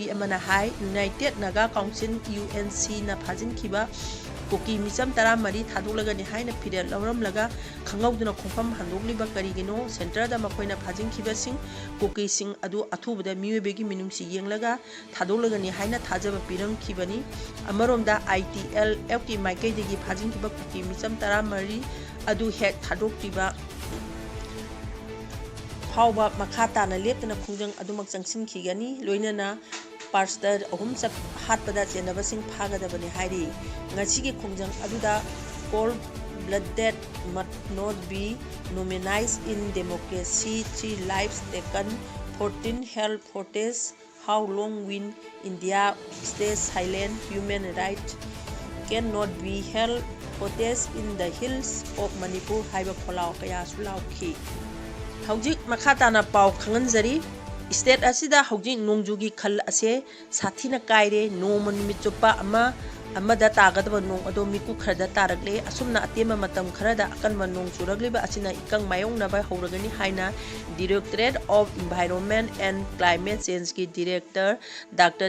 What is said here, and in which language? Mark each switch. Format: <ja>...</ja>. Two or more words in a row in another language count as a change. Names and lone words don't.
<mni>ꯑꯃꯅ ꯍꯥꯏ ꯌꯨꯅꯥꯏꯇꯦꯠ ꯅꯥꯒꯥ ꯀꯥꯎꯟꯁꯤꯜ UNCꯅ ꯐꯥꯖꯤꯟꯈꯤꯕ ꯀꯨꯀꯤ ꯃꯤꯆꯝ 14 ꯊꯥꯗꯣꯛꯂꯒꯅꯤ ꯍꯥꯏꯅ ꯐꯤꯔꯦꯞ ꯂꯧꯔꯝꯂꯒ ꯈꯪꯍꯧꯗꯅ ꯈꯣꯡꯐꯝ ꯍꯟꯗꯣꯛꯂꯤꯕ ꯀꯔꯤꯒꯤꯅꯣ ꯁꯦꯟꯇꯔꯗ ꯃꯈꯣꯏꯅ ꯐꯥꯖꯤꯟꯈꯤꯕꯁꯤꯡ ꯀꯨꯀꯤꯁꯤꯡ ꯑꯗꯨ ꯑꯊꯨꯕꯗ ꯃꯤꯑꯣꯏꯕꯒꯤ ꯃꯤꯅꯨꯡꯁꯤ ꯌꯦꯡꯂꯒ ꯊꯥꯗꯣꯛꯂꯒꯅꯤ ꯍꯥꯏꯅ ꯊꯥꯖꯕ ꯄꯤꯔꯝꯈꯤꯕꯅꯤ ꯑꯃꯔꯣꯝꯗ ITLFꯀꯤ ꯃꯥꯏꯀꯩꯗꯒꯤ ꯐꯥꯖꯤꯟꯈꯤꯕ ꯀꯨꯀꯤ ꯃꯤꯆꯝ 14 ꯑꯗꯨ ꯍꯦꯛ ꯊꯥꯗꯣꯛꯇ꯭ꯔꯤꯕ ꯐꯥꯎꯕ ꯃꯈꯥ ꯇꯥꯅ ꯂꯦꯞꯇꯅ ꯈꯣꯡꯖꯪ ꯑꯗꯨꯃꯛ ꯆꯪꯁꯤꯟꯈꯤꯒꯅꯤ ꯂꯣꯏꯅꯅ ꯄꯥꯁꯇꯔ 3 ꯍꯥꯠꯄꯗ ꯆꯦꯟꯅꯕꯁꯤꯡ ꯐꯥꯒꯗꯕꯅꯤ ꯍꯥꯏꯔꯤ ꯉꯁꯤꯒꯤ ꯈꯣꯡꯖꯪ ꯑꯗꯨꯗ ꯀꯣꯜ ꯕ꯭ꯂꯗꯦꯠ</mni> <en>must not be nominalized in democracy 3 lives taken 14 held hostage how long will India stay silent human rights cannot be held hostage in the hills of Manipur</en> <mni>haiba kholau kayasu laukhi hojik makha tana pau khanganjari state asida hojik nongjugi khal ase sathina kaire noma numit chupa amada tagadaba nong ado miku khada tarakle asumna atema matam kharada akanma nong churagliba asina ikang mayongnaba horagani haina Directorate of Environment and Climate Change ki Director Dr.</mni>